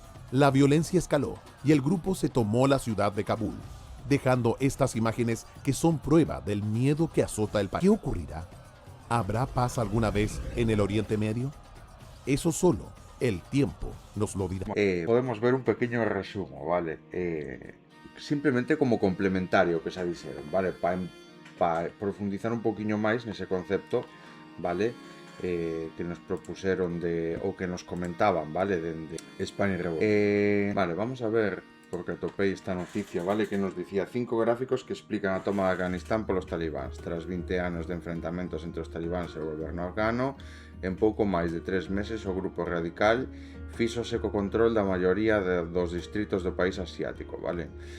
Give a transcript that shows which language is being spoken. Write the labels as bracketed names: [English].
[Spanish] La violencia escaló y el grupo se tomó la ciudad de Kabul, dejando estas imágenes que son prueba del miedo que azota el país. ¿Qué ocurrirá? ¿Habrá paz alguna vez en el Oriente Medio? Eso solo el tiempo nos lo dirá. Podemos ver un pequeño resumen, ¿vale? Simplemente como complementario [Galician] que se dixeron, [Spanish] ¿vale? [Galician] Para profundizar un poquinho máis nese concepto, ¿vale? Que nos propuseron o que nos comentaban, ¿vale? De Spanish Revolution. Vale, vamos a ver, porque atopei esta noticia, ¿vale? Que nos dicía 5 gráficos que explican a toma de Afganistán polos talibáns. Tras 20 anos de enfrentamentos entre os talibáns e o goberno afgano, en pouco máis de 3 meses o grupo radical fíxose co control da maioría dos distritos do país asiático, vale?